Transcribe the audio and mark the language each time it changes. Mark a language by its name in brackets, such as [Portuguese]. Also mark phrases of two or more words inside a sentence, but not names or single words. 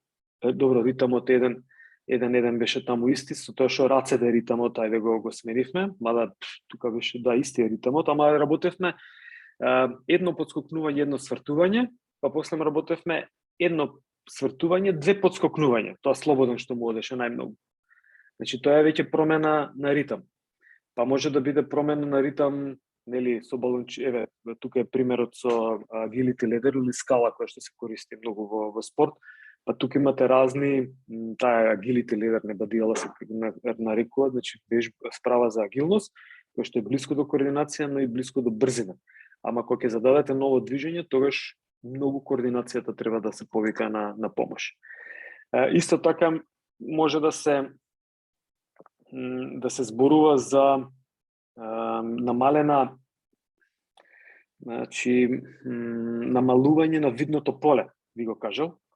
[Macedonian] Добро, ритамот е еден еден беше таму исти, со тоа што рацете ритамот, ајде го сменивме, мада тука беше да исти ритамот, ама работевме едно подскокнување, едно свртување, па после работевме едно свртување, две подскокнувања. Тоа слободен што му одеше најмногу. Значи тоа е веќе промена на ритам. Па може да биде промена на ритам, нели, со балончи, еве, тука е примерот со [English] agility ladder [Macedonian] или скала која што се користи многу во спорт. Па тука имате разни, таа [English] agility ladder [Macedonian] не бадијала се нарекува, значи справа за агилност, која што е блиско до координација, но и блиско до брзина. Ама кога ќе зададете ново движење, тогаш многу координацијата треба да се повика на помош. Исто така може да се зборува за намалена, значи намалување на видното поле, би го кажал.